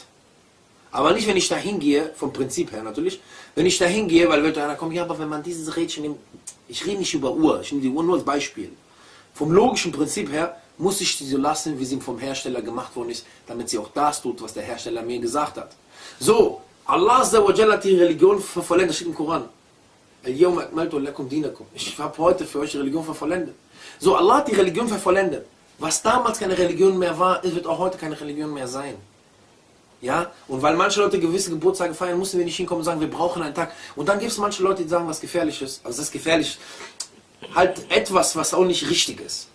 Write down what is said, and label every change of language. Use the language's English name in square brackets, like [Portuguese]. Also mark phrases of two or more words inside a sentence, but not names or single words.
[German] Aber nicht, wenn ich da hingehe, vom Prinzip her natürlich, wenn ich da hingehe, weil wird einer kommen, ja, aber wenn man dieses Rädchen nimmt, ich rede nicht über Uhr, ich nehme die Uhr nur als Beispiel. Vom logischen Prinzip her muss ich sie so lassen, wie sie vom Hersteller gemacht worden ist, damit sie auch das tut, was der Hersteller mir gesagt hat. So, Allah [Arabic] عز وجل [German] hat die Religion vervollendet, das steht im Koran. [Arabic] اليوم أكملت لكم دينكم. [German] Ich habe heute für euch die Religion vervollendet. So, Allah hat die Religion vervollendet. Was damals keine Religion mehr war, wird auch heute keine Religion mehr sein. Ja, und weil manche Leute gewisse Geburtstage feiern, mussten wir nicht hinkommen und sagen, wir brauchen einen Tag. Und dann gibt es manche Leute, die sagen was Gefährliches. Also das ist gefährlich. halt etwas, was auch nicht richtig ist.